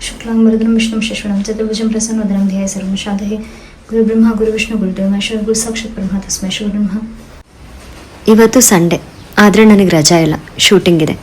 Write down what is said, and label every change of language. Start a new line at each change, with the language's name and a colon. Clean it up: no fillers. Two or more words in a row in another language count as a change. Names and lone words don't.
Sanskrit: शुक्लांबरधरं विष्णुं शशिवर्णं चतुर्भुजं प्रसन्नवदनं ध्यायेत् सर्वविघ्नोपशान्तये गुरुब्रह्मा गुरुविष्णु गुरुदेव महेश्वर गुರು ಸಾಕ್ಷಾತ್ ಬ್ರಹ್ಮ ತಸ್ಮೈ ಶ್ರೀ ಬ್ರಹ್ಮ.
Kannada: ಇವತ್ತು ಸಂಡೇ ಆದರೆ ನನಗೆ ರಜಾ ಇಲ್ಲ, ಶೂಟಿಂಗ್ ಇದೆ.